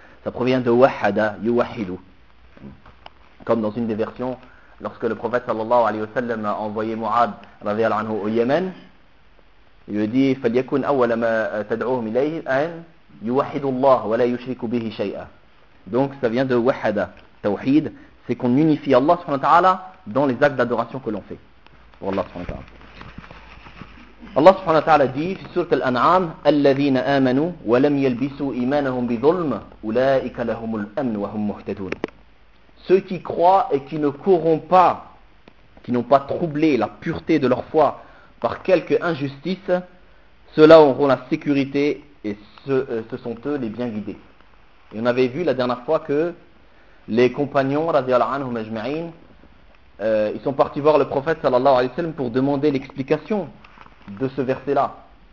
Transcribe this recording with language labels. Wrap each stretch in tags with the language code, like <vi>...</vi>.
<fr>Ça provient de Wahada, Yuwahidu. Comme dans une des versions, lorsque le prophète sallallahu alayhi wa sallam a envoyé Mu'ad radiallahu anhu au Yémen, il lui dit:</fr> <ar>فليكن أول ما تدعوهم إليه أن يوحدوا الله ولا يشركوا به شيئا.</ar> <fr>Donc ça vient de wahada, tawhid, c'est qu'on unifie Allah subhanahu wa ta'ala dans les actes d'adoration que l'on fait pour Allah subhanahu wa ta'ala.</fr> <ar>Allah subhanahu wa ta'ala dit في سورة الأنعام: الذين آمنوا ولم يلبسوا إيمانهم بظلم أولئك لهم الأمن وهم مهتدون.</ar> <fr>Ceux qui croient et qui ne corrompent pas, qui n'ont pas troublé la pureté de leur foi par quelque injustice, ceux-là auront la sécurité et ce sont eux les bien guidés. Et on avait vu la dernière fois que les compagnons, radiallahu anhum ajma'in, ils sont partis voir le prophète sallallahu alayhi wa sallam pour demander l'explication de ce verset-là.</fr>